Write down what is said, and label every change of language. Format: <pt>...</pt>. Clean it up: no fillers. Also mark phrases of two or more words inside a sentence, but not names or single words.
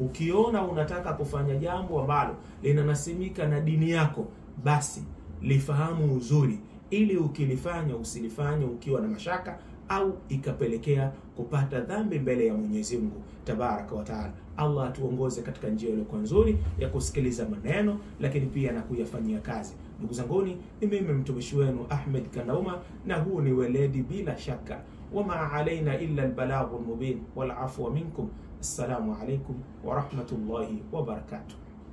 <sw>Ukiona unataka kufanya jambo ambalo linanasimika na dini yako, basi lifahamu uzuri, ili ukilifanya usilifanye ukiwa na mashaka au ikapelekea kupata dhambi mbele ya Mwenyezi Mungu</sw> <ar>تبارك وتعالى.</ar> <sw>Allah atuongoze katika njia iliyokuwa nzuri ya kusikiliza maneno, lakini pia na kuyafanyia kazi. Ndugu zanguni, ni mimi mtumishi wenu Ahmed Kanauma, na huu ni weledi bila shaka.</sw> <ar>وما علينا إلا البلاغ المبين والعفو منكم. السلام عليكم ورحمة الله وبركاته.</ar>